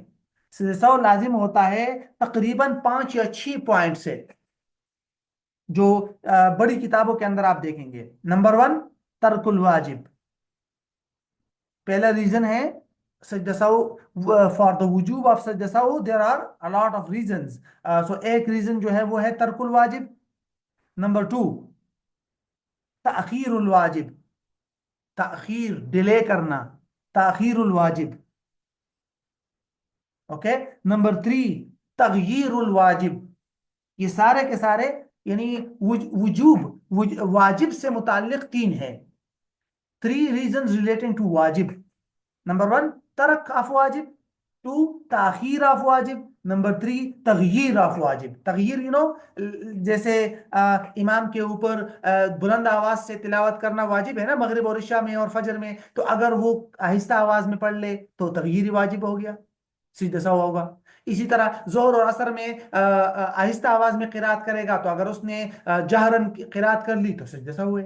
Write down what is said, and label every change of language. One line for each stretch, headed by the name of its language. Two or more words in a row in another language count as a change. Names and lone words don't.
Urdu: سجدہ سہو لازم ہوتا ہے تقریباً 5 یا 6 پوائنٹ سے، جو بڑی کتابوں کے اندر آپ دیکھیں گے. نمبر 1،
Arabic: ترک الواجب.
Urdu: پہلا ریزن ہے سجدہ سہو،
English: for the وجوب of سجدہ سہو there are a lot of reasons.
Urdu: سو ایک ریزن جو ہے وہ ہے
Arabic: ترک الواجب.
Urdu: نمبر 2،
Arabic: تأخیر الواجب،
Urdu: تأخیر، ڈیلے کرنا،
Arabic: تأخیر الواجب.
Urdu: اوکے. نمبر 3،
Arabic: تغییر الواجب.
Urdu: یہ سارے کے سارے یعنی واجب سے متعلق 3 ہے.
English: 3 reasons relating to واجب.
Urdu: نمبر 1، ترک آف واجب. 2، تاخیر آف واجب. نمبر 3، تغییر آف واجب. تغییر جیسے امام کے اوپر بلند آواز سے تلاوت کرنا واجب ہے نا مغرب اور عشاء میں اور فجر میں، تو اگر وہ آہستہ آواز میں پڑھ لے تو تغییر واجب ہو گیا، سیدھا سا ہوگا. اسی طرح ظہر اور عصر میں آہستہ آواز میں قرات کرے گا، تو اگر اس نے جہرن قرات کر لی تو سجدہ سہو ہوئے.